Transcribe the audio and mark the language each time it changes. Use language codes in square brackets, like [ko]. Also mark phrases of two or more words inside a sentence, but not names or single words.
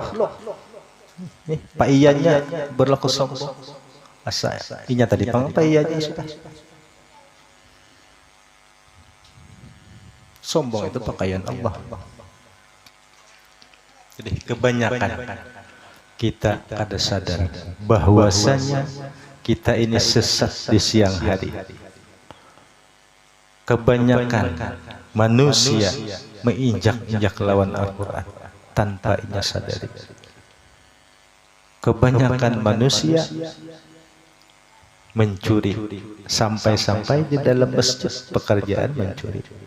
[id] Pakaiannya berlaku sombong. [bjn] Asa inya tadi pakaiannya sudah. Sombong itu pakaian Allah. [id] Jadi kebanyakan kita kada sadar bahwasanya kita ini sesat di siang hari. Kebanyakan manusia menginjak-injak lawan Al-Quran tanpa ia sadari. Kebanyakan manusia mencuri sampai-sampai di dalam masjid pekerjaan mencuri.